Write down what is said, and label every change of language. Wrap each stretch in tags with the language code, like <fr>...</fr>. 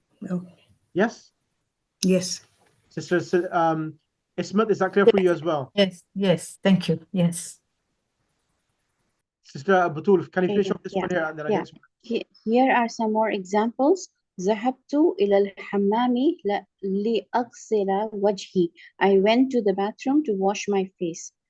<en>Okay. Yes? Yes. Sister Ismat, is that clear for you as well? Yes. Yes. Thank you. Yes. Sister Batul, can you finish off this Yeah, one here and then I yeah. get Here are some more examples.</en> <ar>ذهبت إلى الحمام لأغسل وجهي.</ar> <en>I went to the bathroom to wash my face.</en>